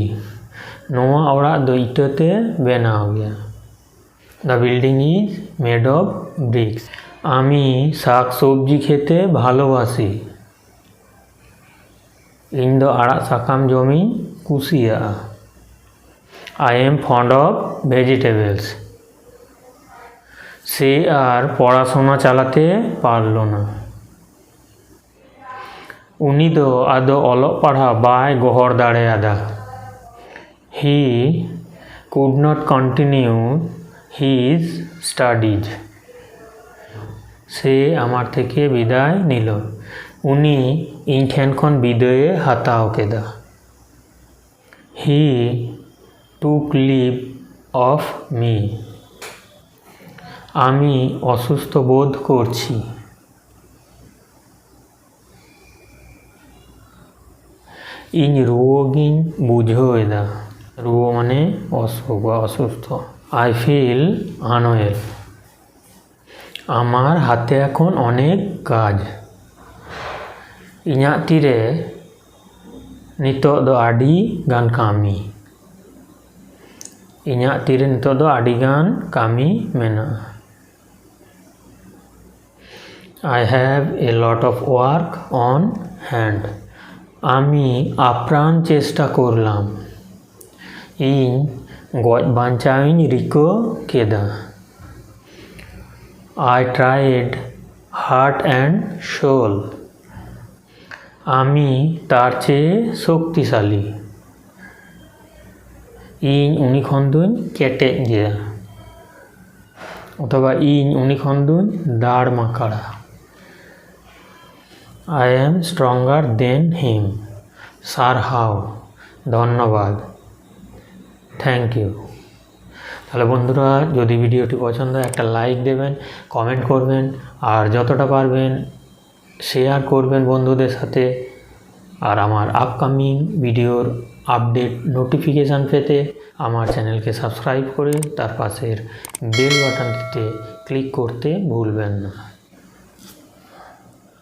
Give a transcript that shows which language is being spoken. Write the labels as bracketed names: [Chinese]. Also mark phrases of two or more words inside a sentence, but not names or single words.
[Santali] নোয়া ওড়াগ দো ইটোতে বেনাও গিয়া। [English] The building is made of bricks. [Bangla] আমি শাক সবজি খেতে ভালোবাসি। [Santali] ইñ দো আড়াগ সাকাম জমিñ কুসিয়াগᱼা। [English] I am fond of vegetables. [Bangla] সে আর পড়াশোনা চালাতে পারল না। [Santali] উনি দ আদো অলক পাড়হা বাই গহর দাড়ে আদা। [English] He could not continue his studies. [Bangla] সে আমার থেকে বিদায় নিল। [Santali] উনি ইᱧ ᱴᱷᱮᱱ ᱠᱷᱚᱱ বিদায় হাতাও কেদা। [English] He took leave of me. [Bangla] আমি অসুস্থ বোধ করছি। [Santali] ইᱧ রুয়োগিᱧ বুঝোয়েদা। [Bangla] রুয়ো মানে অসুখ বা অসুস্থ। [English] I feel unwell. [Bangla] আমার হাতে এখন অনেক কাজ। [Santali] ইᱧᱟᱹᱜ ᱛᱤᱨᱮ ᱱᱤᱛᱚᱜ ᱫᱚ ᱟᱹᱰᱤ ᱜᱟᱱ ᱠᱟᱹᱢᱤ। ᱤᱧᱟᱹᱜ ᱛᱤᱨᱮ ᱱᱤᱛᱚᱜ ᱫᱚ ᱟᱹᱰᱤ ᱜᱟᱱ ᱠᱟᱹᱢᱤ ᱢᱮᱱᱟᱜᱼᱟ। [English] I have a lot of work on hand. [Bangla] আমি আপ্রাণ চেষ্টা করলাম। [Santali] ইᱧ গজ বাঞ্চাইᱧ রিকো কেদা। [English] I tried heart and soul. [Bangla] আমি তার চেয়ে শক্তিশালী। [Santali] ইᱧ উনি ᱠᱷᱚᱱ ᱫᱩᱧ ᱠᱮᱴᱮᱡ ᱜᱮᱭᱟ অথবা ইᱧ উনি ᱠᱷᱚᱱ ᱫᱩᱧ দাঁড় মাকাড়া। [English] I am stronger than him. [Bangla] সারহাও, ধন্যবাদ, [English] thank you. [Bangla] তাহলে বন্ধুরা, যদি ভিডিওটি পছন্দ হয় একটা লাইক দেবেন, কমেন্ট করবেন, আর যতটা পারবেন শেয়ার করবেন বন্ধুদের সাথে। আর আমার আপকামিং ভিডিওর [English] update notification [Bangla] পেতে আমার চ্যানেলকে সাবস্ক্রাইব করে তার পাশের বেল বাটনটিতে ক্লিক করতে ভুলবেন না।